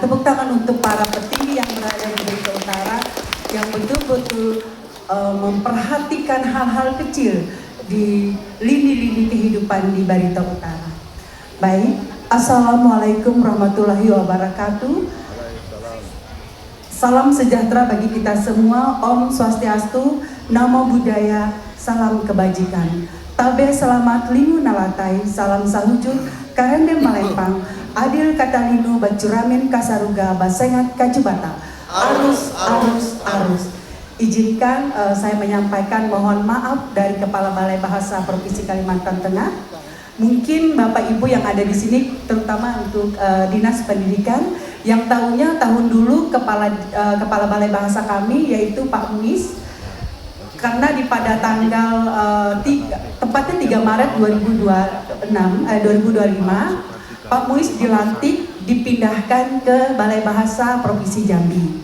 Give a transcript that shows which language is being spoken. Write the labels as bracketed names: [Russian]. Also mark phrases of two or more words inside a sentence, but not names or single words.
[Indonesian] Tepuk tangan untuk para petinggi yang berada di Barito Utara yang betul-betul memperhatikan hal-hal kecil di lini-lini kehidupan di Barito Utara. [Arabic] Baik, Assalamualaikum warahmatullahi wabarakatuh. [Indonesian] Salam sejahtera bagi kita semua. [Balinese] Om Swastiastu, [Pali] Namo Buddhaya, [Indonesian] salam kebajikan. [Ngaju] Tabe selamat linu nalatai, salam sahujud, karende malempang, adil katalinu bacuramin kasaruga basengat kajubata. Arus, arus, arus. [Indonesian] Izinkan saya menyampaikan mohon maaf dari Kepala Balai Bahasa Provinsi Kalimantan Tengah. Mungkin Bapak Ibu yang ada di sini, terutama untuk Dinas Pendidikan, yang tahunya tahun dulu Kepala Balai Bahasa kami yaitu Pak Muiz, karena pada tanggal tepatnya 3 Maret 2025 Pak Muiz dilantik, dipindahkan ke Balai Bahasa Provinsi Jambi.